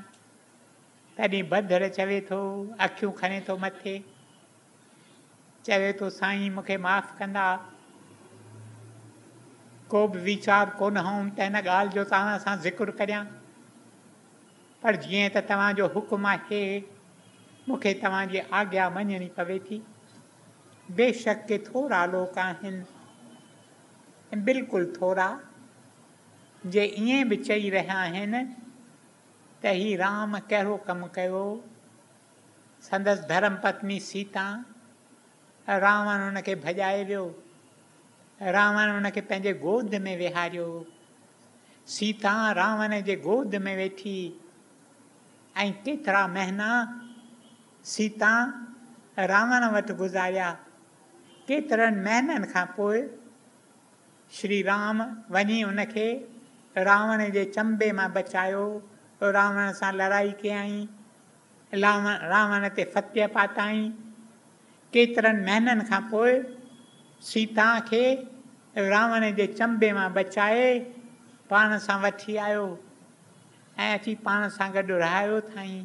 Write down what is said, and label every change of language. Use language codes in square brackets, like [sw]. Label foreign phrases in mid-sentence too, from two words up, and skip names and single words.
[sd] तॾहिं बदर चवे थो, अखियूं खणे थो मथे, चवे थो साईं मूंखे माफ़ कंदा, को बि वीचार कोन हुउमि त हिन ॻाल्हि जो तव्हां सां ज़िक्र करियां, पर जीअं त तव्हांजो हुकुम आहे मूंखे तव्हांजी आज्ञा मञणी पवे थी। बेशक के थोरा लोक आहिनि, बिल्कुलु थोरा, जे ईअं बि चई रहिया आहिनि त ही राम कहिड़ो कमु कयो। संदसि धर्म पत्नी सीता, रावण हुनखे भॼाए वियो, रावण हुनखे पंहिंजे गोद में विहारियो, सीता रावण जे गोद में वेठी, ऐं केतिरा महीना सीता रावण वटि गुज़ारिया। केतिरनि महीननि खां पोइ श्री राम वञी उनखे रावण जे चंबे मां बचायो, रावण सां लड़ाई कयई, रावण ते फतेह पाताई। केतिरनि महीननि खां पोइ सीता खे रावण जे चंबे मां बचाए पाण सां वठी आयो ऐं अची पाण सां गॾु रहायो अथई।